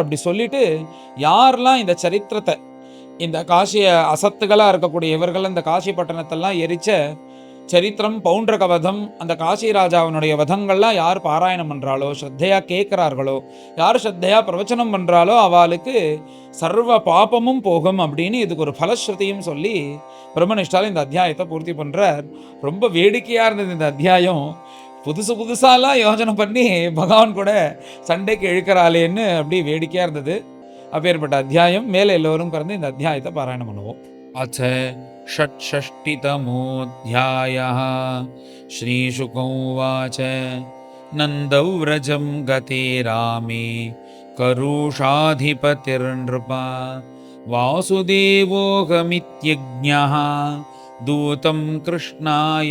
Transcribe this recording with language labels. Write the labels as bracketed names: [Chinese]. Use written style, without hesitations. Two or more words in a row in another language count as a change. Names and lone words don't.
[Tamil] அப்படி சொல்லிட்டு யாரெல்லாம் இந்த சரித்திரத்தை, இந்த காசிய அசத்துகளாக இருக்கக்கூடிய இவர்கள் இந்த காசி பட்டணத்தெல்லாம் எரிச்ச சரித்திரம் பவுண்டரக வதம், அந்த காசிராஜாவினுடைய வதங்கள்லாம் யார் பாராயணம் பண்ணுறாளோ, ஸ்ரத்தையாக கேட்குறார்களோ, யார் ஸ்ரத்தையாக பிரவச்சனம் பண்ணுறாளோ அவளுக்கு சர்வ பாபமும் போகும் அப்படின்னு இதுக்கு ஒரு பலஸ்ருதியும் சொல்லி பிரம்மனிஷ்டால் இந்த அத்தியாயத்தை பூர்த்தி பண்ணுறார். ரொம்ப வேடிக்கையாக இருந்தது இந்த அத்தியாயம். புதுசாலாம் யோஜனை பண்ணி பகவான் கூட சண்டைக்கு இழுக்கிறாளேன்னு அப்படி வேடிக்கையாக இருந்தது. அப்பேற்பட்ட அத்தியாயம். மேலே எல்லோரும் கறந்து இந்த அத்தியாயத்தை பாராயணம் பண்ணுவோம். [Sanskrit] அச்ச षट्षष्टितमोऽध्यायः। श्रीशुक उवाच नन्दव्रजं गते रामे करुषाधिपतिर्नृपा वासुदेवोऽहमित्यज्ञः दूतं कृष्णाय